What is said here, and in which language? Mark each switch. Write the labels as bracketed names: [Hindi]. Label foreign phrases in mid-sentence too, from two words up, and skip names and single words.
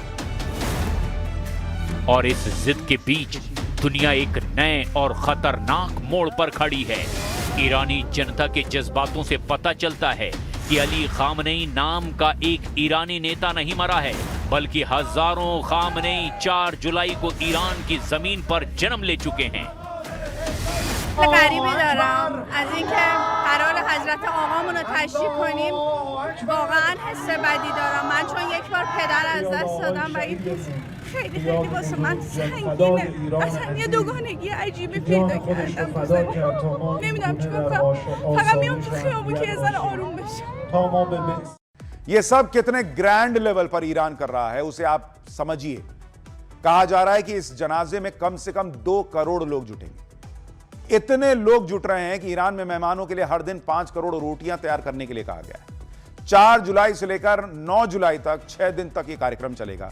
[Hindi] और इस जिद के बीच दुनिया एक नए और खतरनाक मोड़ पर खड़ी है। ईरानी जनता के जज्बातों से पता चलता है कि अली खामनेई नाम का एक ईरानी नेता नहीं मरा है, बल्कि हजारों खामनेई 4 जुलाई को ईरान की जमीन पर जन्म ले चुके हैं। [Persian] غریبی دارم از اینکه قرار حضرت آقامون رو تشریح کنیم. واقعا حس بدی دارم من، چون یک بار پدر از دست دادم و این خیلی خیلی واسه من سنگینه. اصلا یه دوگانگی عجیبی پیدا کردم. نمیدونم چیکار کنم، فقط میام تو خیابون که یه ذره آروم بشم. [Hindi] ये सब कितने [English] grand level [Hindi] पर ईरान कर रहा है उसे आप समझिए। कहा जा रहा है कि इस जनाजे में कम से कम 2 करोड़ लोग जुटेंगे। इतने लोग जुट रहे हैं कि ईरान में मेहमानों के लिए हर दिन 5 करोड़ रोटियां तैयार करने के लिए कहा गया है। 4 जुलाई से लेकर 9 जुलाई तक 6 दिन तक यह कार्यक्रम चलेगा।